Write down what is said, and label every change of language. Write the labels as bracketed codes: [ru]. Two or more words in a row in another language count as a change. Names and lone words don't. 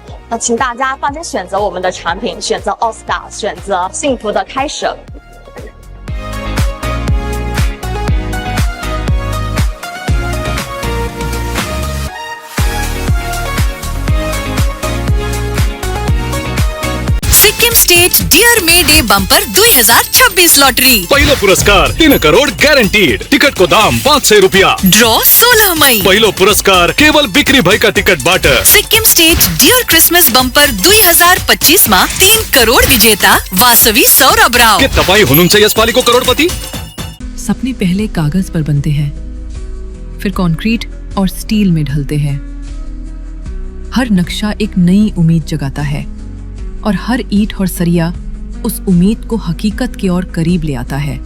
[zh] 那请大家放心选择我们的产品，选择 Allstar， 选择幸福的开始。 [ne] सिक्किम स्टेट डियर मे डे बम्पर 2026 लॉटरी। पहिलो पुरस्कार 3 करोड़ गारंटीड। टिकट को दाम 500 रुपया। ड्रॉ 16 मई। पहिलो पुरस्कार केवल बिक्री भएका टिकट बाट। सिक्किम स्टेट डियर क्रिसमस बम्पर 2025 मा 3 करोड़ विजेता वासवी सौरभ राव। के तपाई हुनुहुन्छ यसपालिको करोड़पति? [hi] सपने पहले कागज पर बनते हैं, फिर कंक्रीट और स्टील में ढलते हैं। हर नक्शा एक नई उम्मीद जगाता है और हर ईंट और सरिया उस उम्मीद को हकीकत की ओर करीब ले आता है।